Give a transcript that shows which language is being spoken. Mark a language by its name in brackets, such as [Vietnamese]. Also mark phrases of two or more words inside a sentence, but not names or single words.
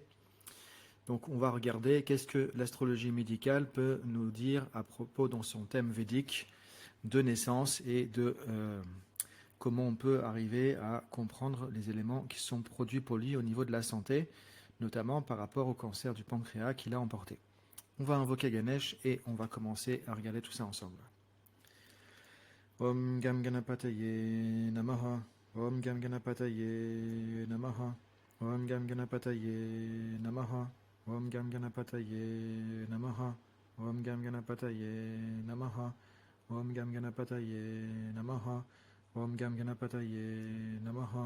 [French] Donc on va regarder qu'est-ce que l'astrologie médicale peut nous dire à propos dans son thème védique de naissance et de comment on peut arriver à comprendre les éléments qui sont produits pour lui au niveau de la santé, notamment par rapport au cancer du pancréas qu'il a emporté. On va invoquer Ganesh et on va commencer à regarder tout ça ensemble. [Sanskrit] Om Gam Ganapataye Namaha. Om Gam Ganapataye Namaha. Om Gam Ganapataye Namaha. Om Gam Ganapataye Namaha. Om Gam Ganapataye Namaha. Om Gam Ganapataye Namaha. Om Gam Ganapataye Namaha.